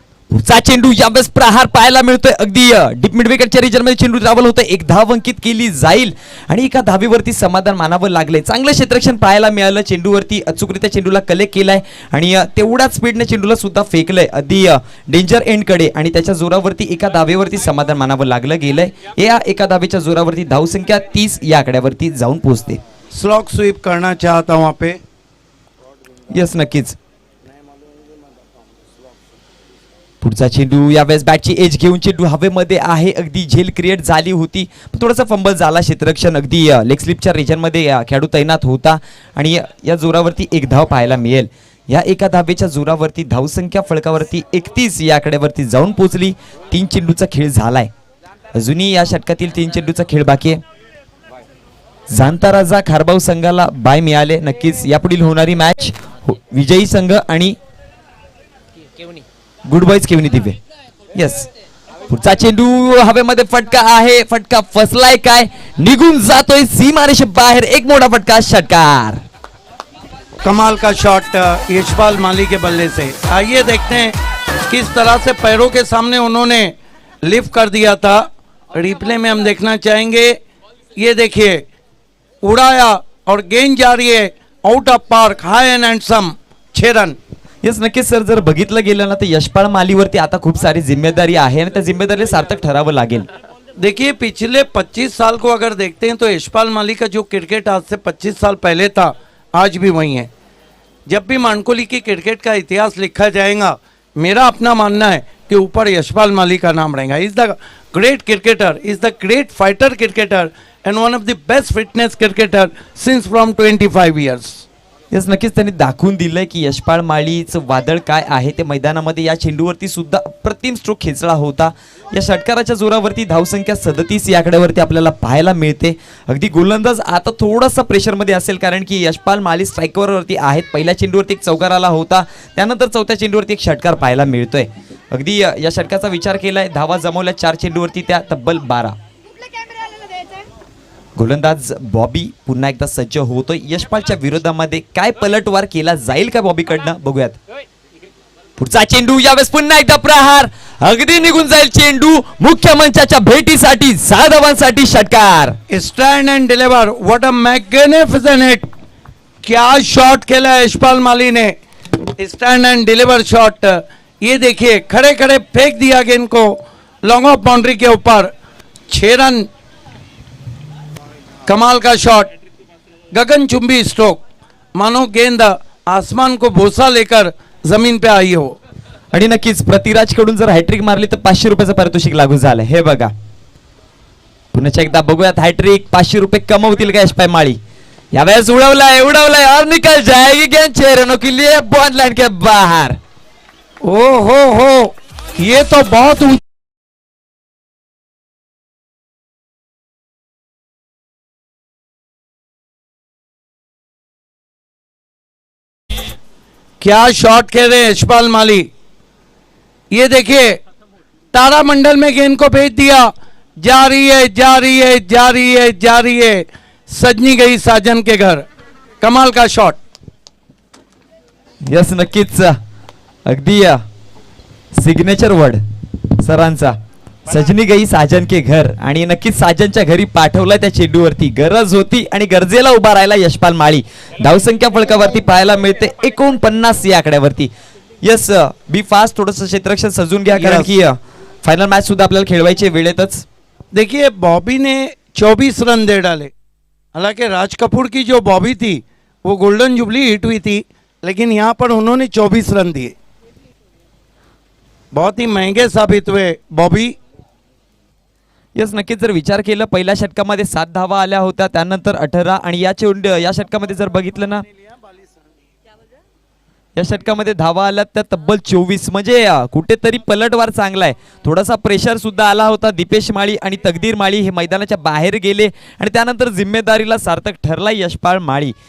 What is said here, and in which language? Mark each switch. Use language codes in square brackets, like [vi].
[mr] पुढचा चेंडू यावेळेस प्रहार पाहायला मिळतोय, अगदी डीप मिड विकेटच्या रिजन मध्ये चेंडू ट्रॅव्हल होतोय, 1 धाव अंकित केली जाईल आणि एका धावीवरती समाधान मानावं लागले। चांगलं क्षेत्ररक्षण पाहायला मिळालं, चेंडूवरती अचूकरित्या चेंडूला कलेक्ट केलाय आणि तेवढ्याच स्पीडने चेंडूला सुद्धा फेकलंय अगदी डेंजर एंड कडे आणि त्याच्या जोरावरती एका धावेवरती समाधान मानावं लागलं गेलंय। या एका धावेच्या जोरावरती धावसंख्या 30 या आकड्यावरती जाऊन पोहोचते। [hi] स्लॉग स्वीप करना चाहता वहां पे। [mr] यस नक्कीच। पुढचा चेंडू यावेळेस बॅटची एज घेऊन चेंडू हवेमध्ये आहे, अगदी झेल क्रिएट झाली होती, थोडासा फंबल झाला, क्षेत्ररक्षण अगदी लेग स्लिपच्या रिजन मध्ये खेळाडू तैनात होता आणि या जोरावरती 1 धाव पाहायला मिळेल। या एका धावेच्या जोरावरती धावसंख्या फलकावरती 31 या आकड्यावरती जाऊन पोहोचली। 3 चेंडूचा खेळ झालाय, अजूनही या षटकातील 3 चेंडूचा खेळ बाकी आहे। जाणता राजा खारबाव संघाला बाय मिळाले, नक्कीच यापुढील होणारी मॅच विजयी संघ आणि गुड बॉयज केवनी दिवे। यस पुढचा चेंडू हवेमध्ये फटका आहे, फटका फसलाय काय, निघून जातोय सीमारेषे बाहेर, एक मोठा फटका, षटकार। [hi] कमाल का शॉट यशपाल माली के बल्ले से। आइए देखते हैं किस तरह से पैरों के सामने उन्होंने लिफ्ट कर दिया था। रिप्ले में हम देखना चाहेंगे, ये देखिए उड़ाया और गेंद जा रही है out of park, high and handsome 6 run. [mr] Yes नक्कीच सर, जर बघितलं गेलं ना तर यशपाल मालीवरती आता खूप सारी जिम्मेदारी आहे आणि त्या जिम्मेदारीला सार्थक ठरावं लागेल। [hi] देखिए पिछले 25 साल को अगर देखते हैं तो यशपाल माली का जो क्रिकेट आज से 25 साल पहले था आज भी वही है। जब भी मानकोली की क्रिकेट का इतिहास लिखा जाएगा, मेरा अपना मानना है कि ऊपर यशपाल माली का नाम रहेगा। [en] Is the great cricketer, is the great fighter cricketer and one of the best fitness cricketer since from 25 years. [mr] Yes नक्कीच त्यांनी दाखवून दिलंय की यशपाल माळीचं वादळ काय आहे ते मैदानामध्ये। या चेंडूवरती सुद्धा अप्रतिम स्ट्रोक खेचला होता, या षटकाराच्या जोरावरती धावसंख्या 37 या आकड्यावरती आपल्याला पाहायला मिळते। अगदी गोलंदाज आता थोडासा प्रेशरमध्ये असेल कारण की यशपाल माळी स्ट्रायकरवरती आहेत। पहिल्या चेंडूवरती एक चौकार आला होता, त्यानंतर चौथ्या चेंडूवरती एक षटकार पाहायला मिळतोय। अगदी या षटकाचा विचार केलाय, धावा जमवल्या 4 चेंडूवरती त्या तब्बल 12। गोलंदाज बॉबी पुन्हा एकदा सज्ज होतोय. यशपालच्या विरोधामध्ये काय पलटवार केला जाईल का बॉबीकडनं, बघूयात. पुढचा चेंडू, यावेळेस पुन्हा एकदा प्रहार, अगदी निघून जाईल चेंडू. मुख्य मंचाच्या भेटीसाठी 6 धावांसाठी षटकार. [en] Stand and deliver, what a magnificent hit. [hi] क्या शॉट खेला है यशपाल माली ने, [en] Stand and deliver shot. [hi] ये देखिए खड़े खड़े फेंक दिया गेंद को लॉन्ग ऑफ बाउंड्री के ऊपर. 6 रन, कमाल का शॉट, गगनचुंबी स्ट्रोक, मानो गेंद आसमान को बोसा लेकर जमीन पे आई हो. [mr] आणि नक्कीच पृथ्वीराज कडून जर हॅट्रिक मारली तर 500 रुपयाचं पारितोषिक लागू झालं. हे बघा, पुन्हा एकदा बघूयात हॅट्रिक 500 रुपये कमवतील का यशपाल माळी. यावेळेस उडवलाय [hi] और निकल जाएगी गेंद 6 रनों के लिए बॉल लाइन के बाहर. ओ हो, ये तो बहुत क्या शॉट खेल रहे हैं यशपाल माली. ये देखिए तारामंडल में गेंद को भेज दिया, जा रही है जा रही है जा रही है जा रही है, सजनी गई साजन के घर. कमाल का शॉट. [mr] यस, नक्कीच अगदी सिग्नेचर वर्ड सरांचा, [hi] सजनी गई साजन के घर. [mr] आणि नक्कीच साजनच्या घरी पाठवलं त्या चेंडूवरती. गरज होती आणि गरजेला उभा राहिला यशपाल माळी. धावसंख्या फलकावरती पाहायला मिळते 49 या आकड्यावरती. यस, बी फास्ट, थोडस क्षेत्ररक्षण सजून घ्या कारण [en] Yes. [mr] की फायनल मॅच सुद्धा आपल्याला खेळवायची वेळेतच. [hi] देखिए बॉबी ने 24 रन दे डाले. हालांकि राज कपूर की जो बॉबी थी वो गोल्डन जुबली हिट हुई थी, लेकिन यहाँ पर उन्होंने 24 रन दिए. बहुत ही महंगे साबित हुए बॉबी. [mr] यस, नक्कीच जर विचार केला पहिल्या षटकामध्ये 7 धावा आल्या होत्या, त्यानंतर 18 आणि या षटकामध्ये जर बघितलं ना, या षटकामध्ये धावा आल्या त्या तब्बल 24. म्हणजे कुठेतरी पलटवार चांगला आहे. थोडासा प्रेशर सुद्धा आला होता. दीपेश माळी आणि तकदीर माळी हे मैदानाच्या बाहेर गेले आणि त्यानंतर जिम्मेदारीला सार्थक ठरला यशपाल माळी.